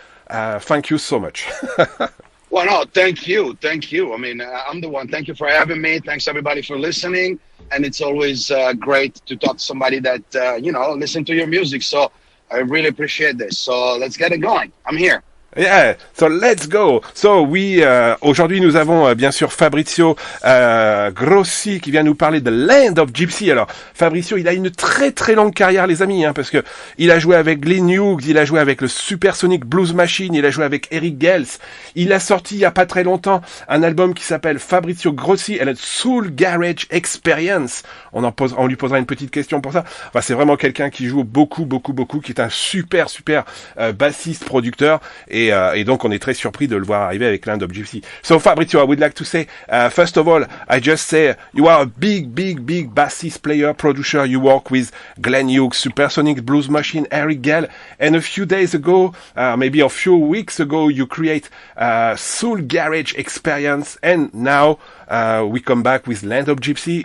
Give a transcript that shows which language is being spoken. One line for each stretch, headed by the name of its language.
English: Thank you so much. Well, no, thank you. Thank you. I mean, I'm the one. Thank you for having me. Thanks, everybody, for listening. And it's always great to talk to somebody that, listen to your music. So I really appreciate this. So let's get it going. I'm here. Yeah, so let's go.
French: So aujourd'hui nous avons bien sûr Fabrizio Grossi qui vient nous parler de Land of Gypsy. Alors Fabrizio, il a une très très longue carrière les amis, parce que il a joué avec Glenn Hughes, il a joué avec le Supersonic Blues Machine, il a joué avec Hughes. Il a sorti il y a pas très longtemps un album qui s'appelle Fabrizio Grossi and a Soul Garage Experience. On lui posera une petite question pour ça. Enfin, c'est vraiment quelqu'un qui joue beaucoup, qui est un super bassiste producteur. Et donc, on est très surpris de le voir arriver avec Land of Gypsy.
English: So, Fabrizio, I would like to say, first of all, I just say you are a big bassist player, producer. You work with Glenn Hughes, Supersonic Blues Machine, Hughes, and a few days ago, maybe a few weeks ago, you create Soul Garage Experience, and now we come back with Land of Gypsy.